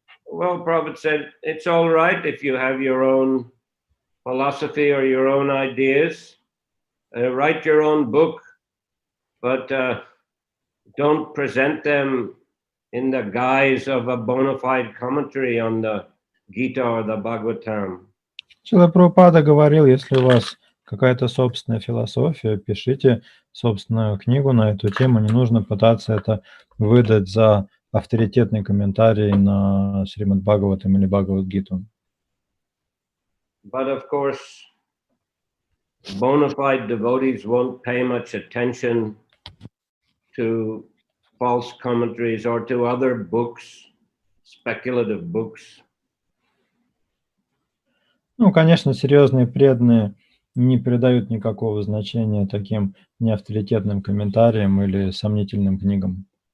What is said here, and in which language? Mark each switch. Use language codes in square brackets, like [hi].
[en] Well, Prabhupada said, it's all right if you have your own philosophy or your own ideas, write your own book, but don't present them in the guise of a bona fide commentary on the Gita or the Bhagavatam. [ru] Шрила Прабхупада говорил, если у вас какая-то собственная философия, пишите собственную книгу на эту тему, не нужно пытаться это выдать за авторитетный комментарий на Шримад Бхагаватам или Бхагавад-гиту. [en] But of course, bona fide devotees won't pay much attention to false commentaries or to other books, speculative books. [ru] Ну, конечно, серьезные преданные не придают никакого значения таким неавторитетным комментариям или сомнительным книгам.